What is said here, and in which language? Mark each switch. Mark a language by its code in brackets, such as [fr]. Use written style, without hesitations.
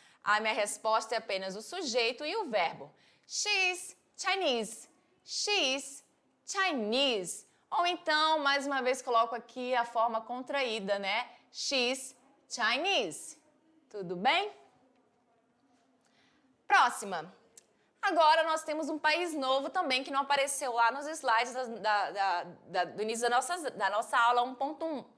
[pt] A minha resposta é apenas o sujeito e o verbo. [en] She's Chinese, she's Chinese. [pt] Ou então, mais uma vez, coloco aqui a forma contraída, né? [en] She's Chinese. [pt] Tudo bem? Próxima. Agora nós temos um país novo também que não apareceu lá nos slides do início da nossa aula 1.1.